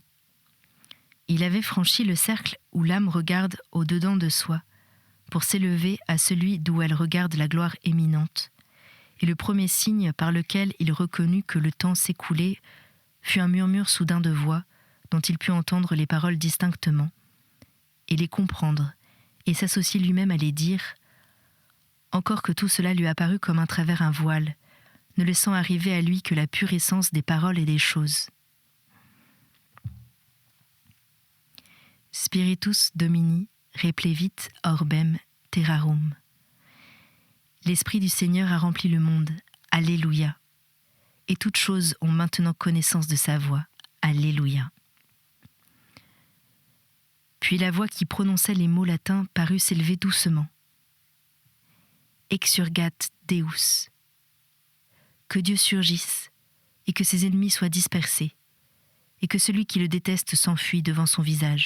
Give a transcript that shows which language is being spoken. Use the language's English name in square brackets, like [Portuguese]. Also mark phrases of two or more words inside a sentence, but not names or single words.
[French] Il avait franchi le cercle où l'âme regarde au-dedans de soi, pour s'élever à celui d'où elle regarde la gloire éminente, et le premier signe par lequel il reconnut que le temps s'écoulait fut un murmure soudain de voix dont il put entendre les paroles distinctement, et les comprendre, et s'associer lui-même à les dire, encore que tout cela lui apparut comme à travers un voile, ne laissant arriver à lui que la pure essence des paroles et des choses. [Latin] Spiritus Domini replevit orbem terrarum. [French] L'Esprit du Seigneur a rempli le monde. Alléluia. Et toutes choses ont maintenant connaissance de sa voix. Alléluia. Puis la voix qui prononçait les mots latins parut s'élever doucement. « [Latin] Exurgat Deus [French] » que Dieu surgisse et que ses ennemis soient dispersés, et que celui qui le déteste s'enfuit devant son visage.